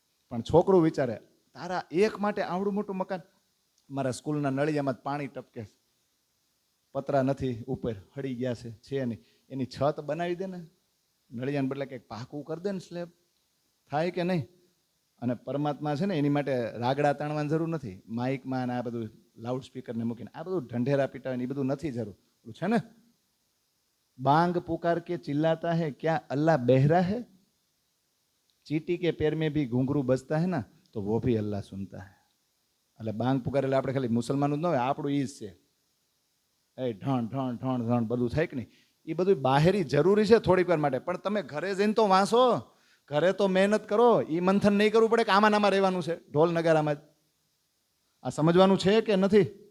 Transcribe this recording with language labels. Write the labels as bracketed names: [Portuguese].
[Gujarati] પણ છોકરું વિચારે, તારા એક માટે આવડું મોટું મકાન. મારા સ્કૂલના નળિયામાં પાણી ટપકે, પતરા નથી, ઉપર હળી ગયા છે નહીં, એની છત બનાવી દે ને, નળિયાને બદલે કંઈક પાકું કરી દે ને, સ્લેબ. થાય કે નહીં? અને પરમાત્મા છે ને, એની માટે રાગડા તાણવાની જરૂર નથી, માઇકમાં આ બધું લાઉડ સ્પીકરને મૂકીને આ બધું ઢંઢેરા પીટાવાની એ બધું નથી જરૂર. છે ને, [Hindi] बांग पुकार के चिल्लाता है, क्या अल्लाह बहरा है? चीटी के पैर में भी घुंघरू बजता है ना, तो वो भी अल्लाह सुनता है. [Gujarati] એટલે બાંગ પુકાર એટલે આપણે ખાલી મુસલમાનો જ ન હોય, આપણું ઈ જ છે. એ ઢણ ઢણ ઢણ ઢણ બધું થાય કે નહીં, એ બધું બહારી જરૂરી છે થોડીક વાર માટે, પણ તમે ઘરે જઈને તો વાંચો, ઘરે તો મહેનત કરો. એ મંથન નહીં કરવું પડે કે આમાં નામાં રહેવાનું છે, ઢોલ નગારામાં જ. આ સમજવાનું છે કે નથી?